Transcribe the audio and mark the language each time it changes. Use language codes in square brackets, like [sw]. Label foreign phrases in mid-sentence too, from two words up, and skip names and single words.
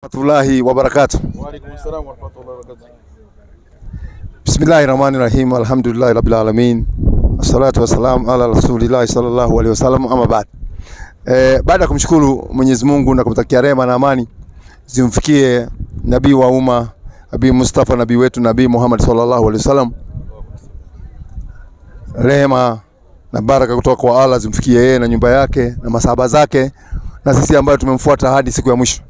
[ar] ورحمة الله وبركاته. وعليكم السلام ورحمة الله وبركاته. بسم الله الرحمن الرحيم. الحمد لله رب العالمين. والصلاة والسلام على رسول الله صلى الله عليه وسلم. أما بعد. [sw] Baada ya kumshukuru Mwenyezi Mungu na kumtakia rehema na amani zimfikie nabii wa umma, Nabii Mustafa, nabii wetu Nabii Muhammad [ar] صلى الله عليه وسلم. [sw] Rehema na baraka kutoka kwa Allah zimfikie yeye na nyumba yake na masahaba zake na sisi ambao tumemfuata hadi siku ya mwisho.